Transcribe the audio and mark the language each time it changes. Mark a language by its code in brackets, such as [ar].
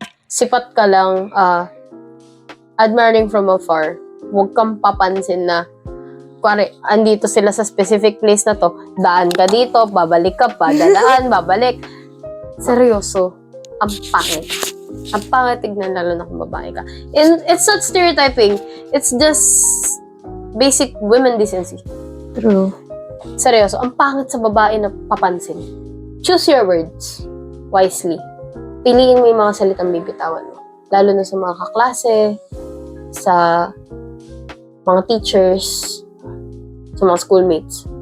[tl] Sipat ka lang, [en] admiring from afar. [tl] Wag kang papansin na, pare, andito sila sa specific place na to, daan ka dito, babalik ka pa, dadaan, babalik. Seryoso. Ang pangit. Ang pangit tignan, lalo na kung babae ka. [en] And it's not stereotyping. It's just basic women decency. True. [tl] Seryoso, ang pangit sa babae na papansin. [en] Choose your words wisely. [tl] Piliin mo yung mga salitang bibitawan mo. Lalo na sa mga kaklase, sa mga teachers, sa mga schoolmates.